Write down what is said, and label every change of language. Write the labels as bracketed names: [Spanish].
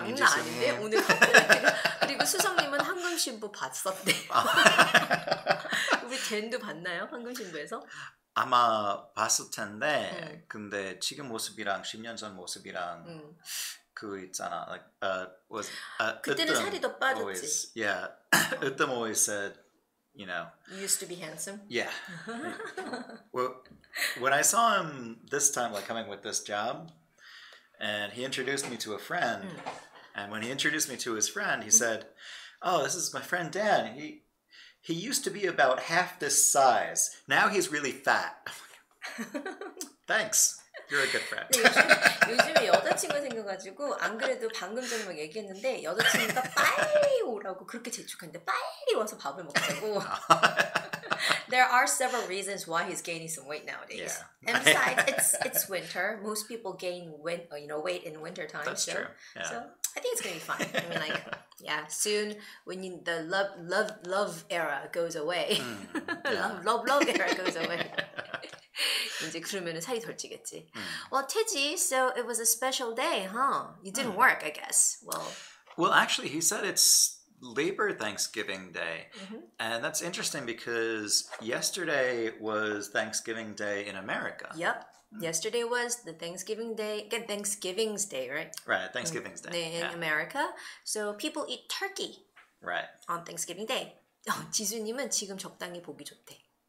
[Korean] 오늘 장난 아닌데 오늘 그리고 수성님은 황금신부 봤었대. 우리 댄도 봤나요? 황금신부에서? 아마 봤을 텐데 근데 지금 모습이랑 10년 전 모습이랑 그 있잖아 [English] like was [Korean] 그때는 살이 더 빠졌지. [English] always, yeah. Utham always said, you know, You used to be handsome. yeah. Well, when I saw him this time, like coming with this job, and he introduced me to a friend, and when he introduced me to his friend, he said, "Oh, this is my friend Dan. He used to be about half this size. Now he's really fat." Thanks. You're a good friend. [Korean] 요즘에 여자친구 생겨가지고 안 그래도 방금 전에 막 얘기했는데 여자친구가 빨리 오라고 그렇게 재촉하는데 빨리 와서 밥을 먹자고. [English] There are several reasons why he's gaining some weight nowadays. Yeah. And besides, it's winter. Most people gain weight in winter time. That's true. Yeah. So I think it's gonna be fine. I mean, like, yeah, soon when the love era goes away, love era goes away. [Korean] 이제 그러면은 살이 덜 찌겠지. [English] Well, 태지, so it was a special day, huh? You didn't work, I guess. Well, actually, he said it's Labor Thanksgiving Day. And that's interesting because yesterday was Thanksgiving Day in America. Yep. Yesterday was the Thanksgiving's Day, right? Right, Thanksgiving's Day. In America. So people eat turkey right. on Thanksgiving Day. [Korean] 지수님은 지금 적당히 보기 좋대.